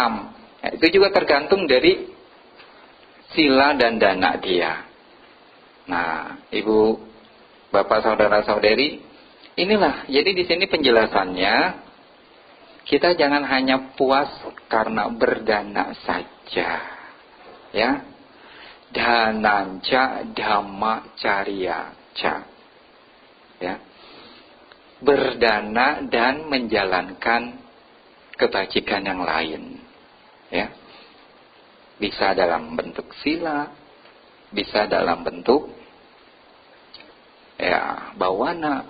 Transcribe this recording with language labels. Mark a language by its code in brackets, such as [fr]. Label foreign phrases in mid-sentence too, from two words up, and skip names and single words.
[id] Nah, itu juga tergantung dari sila dan dana dia. Nah, ibu, bapak, saudara-saudari, inilah. Jadi di sini penjelasannya, kita jangan hanya puas karena berdana saja, ya. [pi] Dananca dhamma cariyaca, [id] ya. Berdana dan menjalankan kebajikan yang lain, ya. Bisa dalam bentuk sila, bisa dalam bentuk ya bawana.